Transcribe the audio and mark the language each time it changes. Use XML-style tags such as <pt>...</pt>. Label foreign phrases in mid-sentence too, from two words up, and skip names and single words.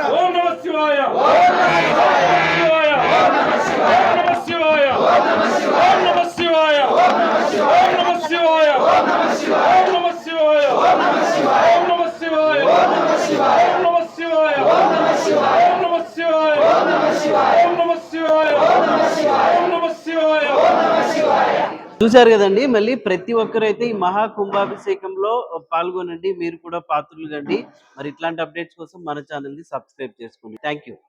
<sa>ओम नमः शिवाय ओम नमः शिवाय ओम नमः शिवाय ओम नमः शिवाय ओम नमः शिवाय ओम नमः शिवाय ओम नमः शिवाय ओम नमः शिवाय ओम नमः शिवाय ओम नमः शिवाय ओम नमः शिवाय ओम नमः शिवाय ओम नमः शिवाय ओम नमः शिवाय ओम नमः शिवाय ओम नमः शिवाय ओम नमः शिवाय ओम नमः शिवाय ओम नमः शिवाय।</sa> <te>చూశారు కదండి. మళ్ళీ ప్రతి ఒక్కరైతే ఈ మహా కుంభాభిషేకంలో పాల్గొనండి, మీరు కూడా పాత్రలు కండి. మరి ఇట్లాంటి అప్డేట్స్ కోసం మన ఛానల్ ని సబ్స్క్రైబ్ చేసుకోండి.</te> <en>thank you.</en>